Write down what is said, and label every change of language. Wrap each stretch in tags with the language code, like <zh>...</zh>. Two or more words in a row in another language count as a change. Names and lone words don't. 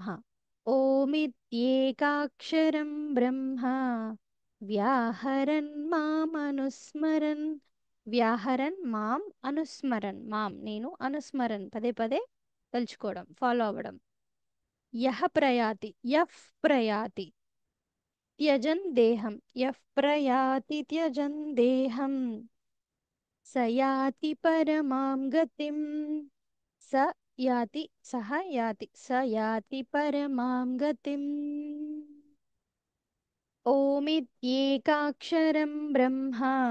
<sa>ఓమిత్యేకాక్షరం బ్రహ్మ వ్యాహరన్ మాం అనుస్మరన్. వ్యాహరన్ మాం అనుస్మరన్,</sa> <te>మాం నేను, అనుస్మరన్ పదే పదే తలుచుకోవడం, ఫాలో అవ్వడం.</te> <sa>యహ ప్రయాతి, యఫ్ ప్రయాతి. त्यजन् देहं यः प्रयाति त्यजन् देहं स याति परमां गतिम् स याति परमां गतिम् ओमित्येकाक्षरं ब्रह्मा</sa>